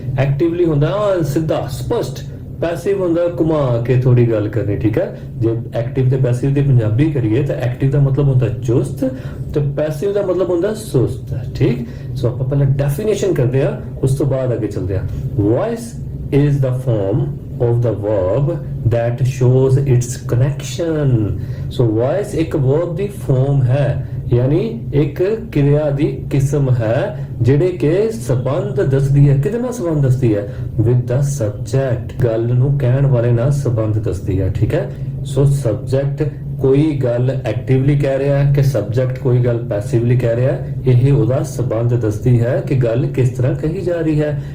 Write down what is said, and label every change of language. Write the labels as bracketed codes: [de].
[pa] Actively ਹੁੰਦਾ ਸਿੱਧਾ ਸਪਸ਼ਟ, ਪੈਸਿਵ ਹੁੰਦਾ ਘੁਮਾ ਕੇ ਥੋੜੀ ਗੱਲ ਕਰਨੀ, ਠੀਕ ਹੈ। ਜੇ ਐਕਟਿਵ ਤੇ ਪੈਸਿਵ ਦੀ ਪੰਜਾਬੀ ਕਰੀਏ ਤਾਂ ਐਕਟਿਵ ਦਾ ਮਤਲਬ ਹੁੰਦਾ ਚੁਸਤ ਤੇ ਪੈਸਿਵ ਦਾ ਮਤਲਬ ਹੁੰਦਾ ਸੁਸਤ, ਠੀਕ। ਸੋ ਆਪਾਂ ਪਹਿਲਾਂ ਡੈਫੀਨੇਸ਼ਨ ਕਰਦੇ ਆ, ਉਸ ਤੋਂ ਬਾਅਦ ਅੱਗੇ ਚੱਲਦੇ ਆ। [en] Voice is the form of the verb that shows its connection। [pa] so voice एक verb ਦੀ form ਹੈ, ਯਾਨੀ ਇੱਕ ਕਿਰਿਆ ਦੀ ਕਿਸਮ ਹੈ ਜਿਹੜੇ ਕਿ ਸੰਬੰਧ ਦੱਸਦੀ ਹੈ। ਕਿਹਦੇ ਨਾਲ ਸੰਬੰਧ ਦੱਸਦੀ ਹੈ? [en] with the subject, [pa] ਗੱਲ ਨੂੰ ਕਹਿਣ ਵਾਲੇ ਨਾਲ ਸੰਬੰਧ ਦੱਸਦੀ ਹੈ, ਠੀਕ ਹੈ। ਸੋ ਸਬਜੈਕਟ ਕੋਈ ਗੱਲ ਐਕਟਿਵਲੀ ਕਹਿ ਰਿਹਾ ਹੈ ਕਿ ਸਬਜੈਕਟ ਕੋਈ ਗੱਲ ਪੈਸਿਵਲੀ ਕਹਿ ਰਿਹਾ ਹੈ, ਇਹ ਉਹਦਾ ਸੰਬੰਧ ਦੱਸਦੀ ਹੈ ਕਿ ਗੱਲ ਕਿਸ ਤਰ੍ਹਾਂ ਕਹੀ ਜਾ ਰਹੀ ਹੈ।